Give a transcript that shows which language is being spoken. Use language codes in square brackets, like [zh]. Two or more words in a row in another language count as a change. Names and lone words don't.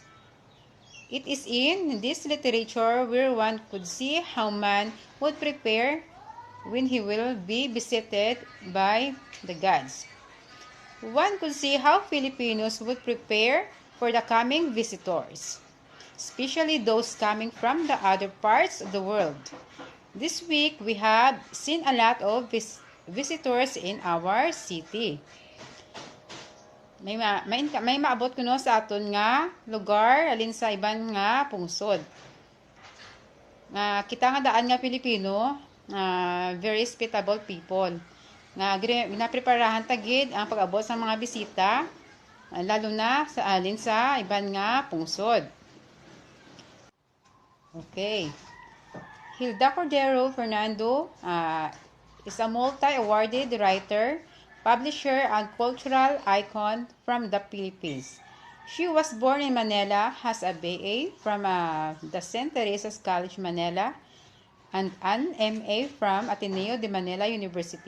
[en] It is in this literature where one could see how man would prepare when he will be visited by the gods. One could see how Filipinos would prepare for the coming visitors, especially those coming from the other parts of the world. This week, we have seen a lot of visitors in our city. [hil] May maabot kuno sa aton nga lugar alin sa iban nga pungsod. Kita nga daan nga Pilipino, [en] very hospitable people. [hil] Ginapreparahan tagid ang pag-abot sa mga bisita, lalo na sa alin sa iban nga pungsod. [en] Okay. Hilda Cordero Fernando is a multi-awarded writer, publisher, and cultural icon from the Philippines. She was born in Manila, has a BA from the St. Teresa's College, Manila, and an MA from Ateneo de Manila University.